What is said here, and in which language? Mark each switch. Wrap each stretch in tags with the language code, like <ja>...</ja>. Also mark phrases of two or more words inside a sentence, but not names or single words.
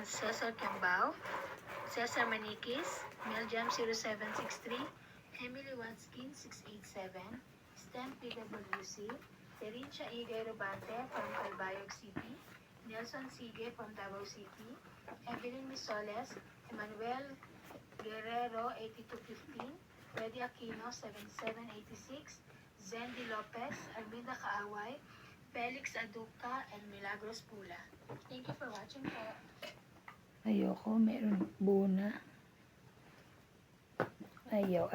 <en>Cesar Cambao, Cesar Manikis, Meljam 0763, Emily Watskin 687, Stem PWC, Terincha Igay Robante from Calbayog City, Nelson Sige from Davao City, Evelyn Misoles, Emmanuel Guerrero 8215, Freddy Aquino 7786, Zendy Lopez, Arminda Kaaway, Felix Aduca, and Milagros Pula. Thank you for watching po.</en> <tl>Ayoko, meron buna. Ayaw.</tl>